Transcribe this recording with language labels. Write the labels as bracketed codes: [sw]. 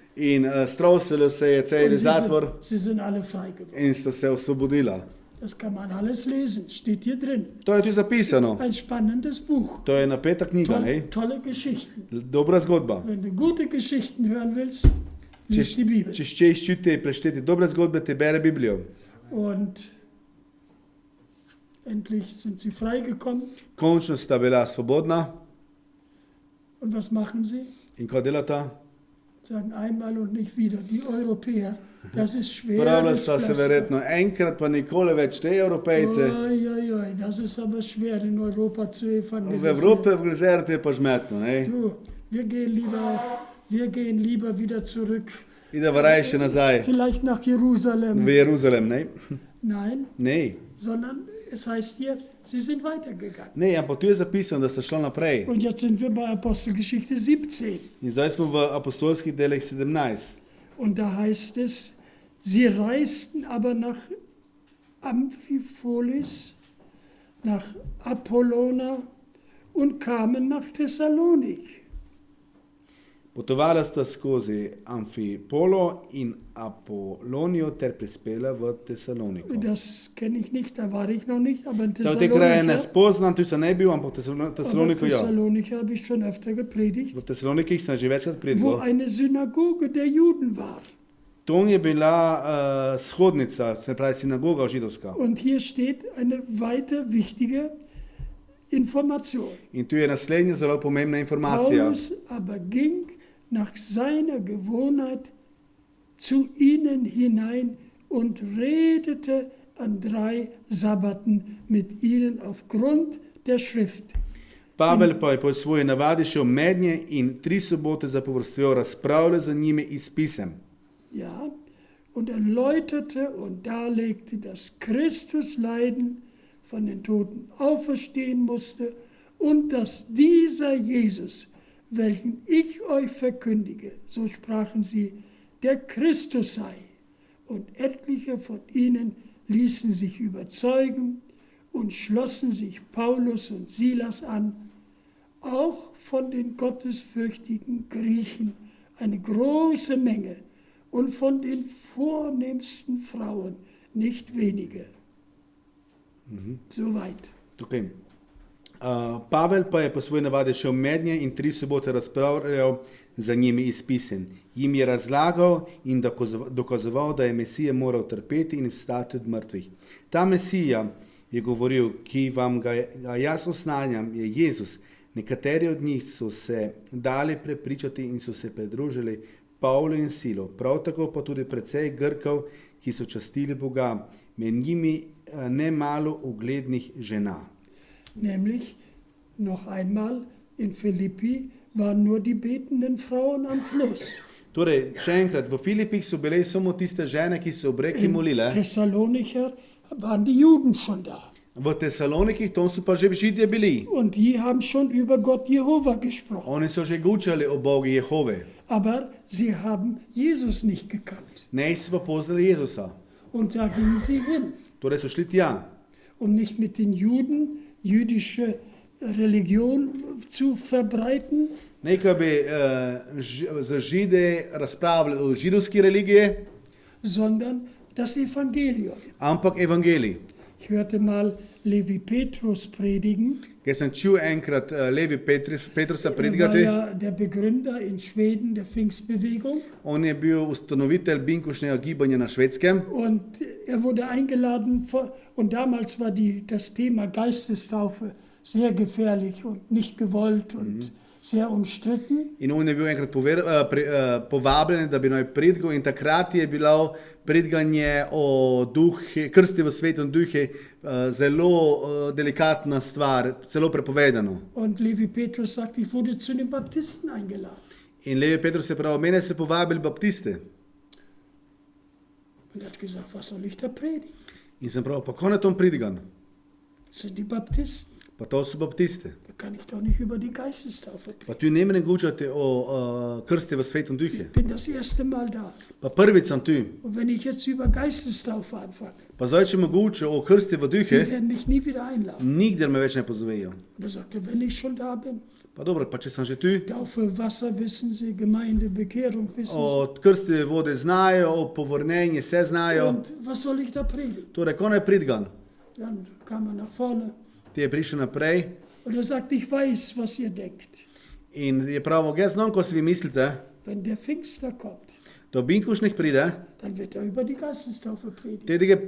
[sl] in strausilo se je [de] Und [sl] cel zatvor [de] sie sind alle frei geworden. [sl] in sta se osvobodila. [de] Das kann man alles lesen, steht hier drin. [sl] To je tu zapisano. [de] Ein spannendes Buch. [sl] To je napeta knjiga, ne? [de] Tolle Geschichten. [sl] Dobra zgodba. [de] Wenn du gute Geschichten hören willst, lies die Bibel. [sl] Če ščeš čuti prešteti dobre zgodbe, te bere Biblijo. [de] Und endlich sind sie freigekommen. [sl] Končno sta bila svobodna [de] Und was machen sie? [sl] in ko delata? [de] Sagen einmal und nicht wieder. Die Europäer, das ist schwer. [sl] Pravila [de] das [sl] sva se [de] Pflaster. [sl] verjetno enkrat, pa nikoli več te Evropejce. [de] Oi, oi, oi, das ist aber schwer in Europa zu [sl] V [de] evangelisieren. [sl] Evropi v Grizerti je pa žmetno, ne? [de] Du, wir gehen lieber wieder zurück. [sl] Ideva raje še nazaj [de] Vielleicht nach Jerusalem. [sl] v Jeruzalem, ne? [de] Nein, [sl] Ne, [de] sondern es heißt hier, sie sind weitergegangen. [sl] Ne, ampak tu je zapisano, da sta šla naprej. [de] Und jetzt sind wir bei Apostelgeschichte 17. [sl] In zdaj smo v apostolskih delih 17. [de] Und da heißt es, sie reisten aber nach Amphipolis, nach Apollona und kamen nach Thessalonik. [sl] Potovala sta skozi Amfipolo in Apolonijo ter prispela v Tesaloniko. [de] Das kenne ich nicht, da war ich noch nicht, aber in [sl] Te kraje ne [de] Thessalonika, [sl] spoznam, tu sem ne bil, ampak [de] aber [sl] Tesaloniko ja. [de] Thessalonika habe ich schon öfter gepredigt, [sl] V Tesalonikih sem že večkrat [de] wo [sl] predval. [de] eine Synagoge der Juden war. [sl] To je bila shodnica, se pravi sinagoga židovska. [de] Und hier steht eine weiter wichtige Information. [sl] In tu je naslednja zelo pomembna informacija. [de] Paulus aber ging nach seiner Gewohnheit zu ihnen hinein und redete an 3 Sabbaten mit ihnen aufgrund der Schrift. [sl] Pavel pa je po svoji navadi šel mednje in 3 sobote zapovrstjo razpravljal za njimi iz pisem. [de] Ja, und erläuterte und darlegte, dass Christus leiden, von den Toten auferstehen musste und dass dieser Jesus, welchen ich euch verkündige, so sprachen sie, der Christus sei. Und etliche von ihnen ließen sich überzeugen und schlossen sich Paulus und Silas an, auch von den gottesfürchtigen Griechen eine große Menge und von den vornehmsten Frauen nicht wenige. Soweit. Okay. [sl] Pavel pa je po svoji navadi šel mednje in 3 sobote razpravljal za njimi iz pisem. Jim je razlagal in dokazoval, da je Mesija moral trpeti in vstati od mrtvih. Ta Mesija, je govoril, ki vam ga jaz osnanjam, je Jezus. Nekateri od njih so se dali prepričati in so se pridružili Pavlu in Silu. Prav tako pa tudi precej Grkov, ki so častili Boga, med njimi ne malo uglednih žena. [de] Nämlich, noch einmal, in Philippi waren nur die betenden Frauen am Fluss. [sl] Torej, še enkrat, v Filipih so bile samo tiste žene, ki so ob reki [de] In [sl] molile. [de] Thessalonicher waren die Juden schon da. [sl] V Tesalonikih tam so pa že Židje bili. [de] Und die haben schon über Gott Jehova gesprochen. [sl] Oni so že gučali o Bogu Jehove. [de] Aber sie haben Jesus nicht gekannt. [sl] Ne so pa poznali Jezusa. [de] Und da gingen sie hin, [sl] Torej so šli tja. [de] um nicht mit den Juden jüdische Religion zu verbreiten, [sl] Nekaj bi za Žide razpravljali o židovski religiji, [de] sondern das Evangelium. [sl] ampak evangelij. [de] Ich hörte mal Levi Petrus predigen. [sl] Ker sem čul enkrat Levi Petrusa [de] Er war [sl] predigati, [de] ja der Begründer in Schweden der Pfingstbewegung. [sl] on je bil ustanovitelj binkošnjega gibanja na Švedskem. [de] Und er wurde eingeladen, und damals war das Thema Geistestaufe sehr gefährlich und nicht gewollt und sehr umstritten. [sl] In on je bil enkrat povabljen, da bi naj predigal, in takrat je bilo prediganje o krsti v svetu duhe zelo delikatna stvar, celo prepovedano. [de] Und Levi Petrus sagt, ich wurde zu den Baptisten eingeladen. [sl] In Levi Petrus je pravil, mene so povabili baptiste. [de] Und er hat gesagt, was soll ich da predigen? [sl] In sem pravil, pa ko na tom predigan? [de] Das sind die Baptisten. [sl] Pa to so baptiste. [de] Da kann ich doch nicht über die Geistestaufe predigen. [sl] Pa tu ne morem gučati o krsti v svetu duhe. [de] Ich bin das erste Mal da. [sl] Pa prvič sem tu. [de] Und wenn ich jetzt über Geistestaufe anfange, [sl] Pa zdaj, če me guča o krsti v [de] die [sl] duhe, [de] werden mich nie wieder einladen. [sl] nikdar me več ne pozovejo. [de] Und er sagte, wenn ich schon da bin, [sl] Pa dobro, pa če sem že tu, [de] Taufe, Wasser wissen Sie, Gemeinde, Bekehrung wissen [sl] o krsti vode znajo, o povrnenju vse [de] Sie. [sl] znajo. [de] Und was soll ich da predigen? [sl] Torej, ko naj predigan? [de] Dann kam er nach vorne [sl] Ti je prišel naprej [de] und er sagte, ich weiß, was ihr denkt. [sl] in je pravil, jaz znam, ko si vi mislite, [de] Wenn der Pfingstler kommt, [sl] da binkušnik pride, [de] dann wird er über die Geistestaufe predigen.